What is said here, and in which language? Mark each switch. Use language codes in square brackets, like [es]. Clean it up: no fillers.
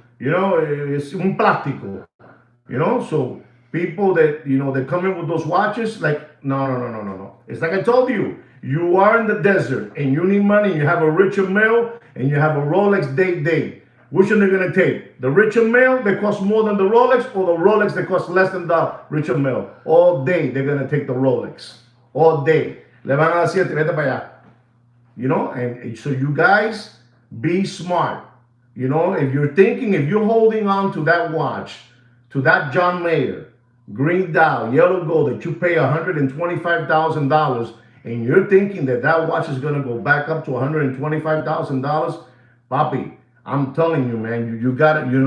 [en] It's [es] un plástico. [en] So people that they come in with those watches, like, no. It's like I told you. You are in the desert and you need money. And you have a Richard Mille and you have a Rolex Day. Which one are they gonna take? The Richard Mille that costs more than the Rolex, or the Rolex that costs less than the Richard Mille? All day they're gonna take the Rolex. All day. [es] Le van a decir, vete para allá. [en] And so you guys be smart. If you're holding on to that watch, to that John Mayer, green dial, yellow gold that you pay $125,000, and you're thinking that watch is gonna go back up to $125,000, papi, I'm telling you, man, you got it.